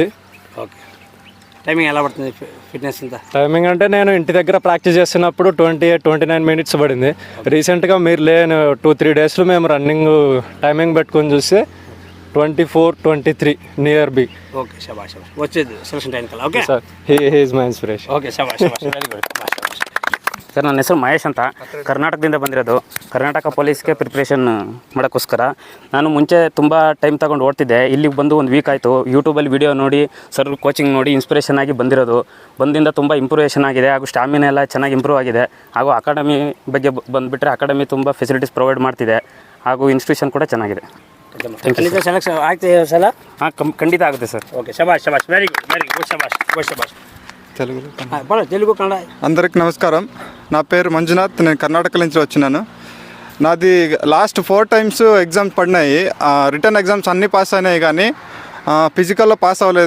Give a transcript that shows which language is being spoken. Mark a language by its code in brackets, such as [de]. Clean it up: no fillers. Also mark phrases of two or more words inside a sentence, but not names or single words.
[te] ఓకే. టైమింగ్ ఎలా పడుతుంది? ఫిట్నెస్ అంతా టైమింగ్ అంటే నేను ఇంటి దగ్గర ప్రాక్టీస్ చేస్తున్నప్పుడు 28-29 minutes పడింది. రీసెంట్గా మీరు లేని 2-3 daysలో మేము రన్నింగ్ టైమింగ్ పెట్టుకొని చూస్తే 24-23 నియర్ బి. ఓకే, శబాష్. వచ్చేది [en] selection time [te] కల్లా. ఓకే సార్, [en] he is my inspiration. okay, shabash. very good. [kn] ಸರ್, ನನ್ನ ಹೆಸರು ಮಹೇಶ್ ಅಂತ. ಕರ್ನಾಟಕದಿಂದ ಬಂದಿರೋದು. ಕರ್ನಾಟಕ ಪೊಲೀಸ್ಗೆ ಪ್ರಿಪ್ರೇಷನ್ ಮಾಡೋಕ್ಕೋಸ್ಕರ ನಾನು ಮುಂಚೆ ತುಂಬ ಟೈಮ್ ತಗೊಂಡು ಓಡ್ತಿದ್ದೆ. ಇಲ್ಲಿಗೆ ಬಂದು 1 week ಆಯಿತು. ಯೂಟ್ಯೂಬಲ್ಲಿ ವೀಡಿಯೋ ನೋಡಿ, ಸರ್ ಕೋಚಿಂಗ್ ನೋಡಿ ಇನ್ಸ್ಪಿರೇಷನ್ ಆಗಿ ಬಂದಿರೋದು. ಬಂದಿಂದ ತುಂಬ ಇಂಪ್ರೂವೇಷನ್ ಆಗಿದೆ, ಹಾಗೂ ಸ್ಟಾಮಿನಾ ಎಲ್ಲ ಚೆನ್ನಾಗಿ ಇಂಪ್ರೂವ್ ಆಗಿದೆ. ಹಾಗೂ ಅಕಾಡೆಮಿ ಬಗ್ಗೆ ಬಂದುಬಿಟ್ರೆ ಅಕಾಡೆಮಿ ತುಂಬ [en] facilities provide [kn] ಮಾಡ್ತಿದೆ, ಹಾಗೂ ಇನ್ಸ್ಟಿಟ್ಯೂಷನ್ ಕೂಡ ಚೆನ್ನಾಗಿದೆ. ಖಂಡಿತ ಸೆಲೆಕ್ಷನ್ ಆಗ್ತಿದೆ ಸಲ? ಹಾಂ, ಖಂಡಿತ ಆಗುತ್ತೆ ಸರ್. [te] ఓకే, శబాష్. [en] very good. [te] శబాష్. తెలుగు కన్నడ అందరికి నమస్కారం. నా పేరు మంజునాథ్. నేను కర్ణాటక నుంచి వచ్చినాను. నాది లాస్ట్ 4 times ఎగ్జామ్స్ పడినాయి. [en] return exams [te] అన్నీ పాస్ అయినాయి, కానీ ఫిజికల్లో పాస్ అవ్వలేదు.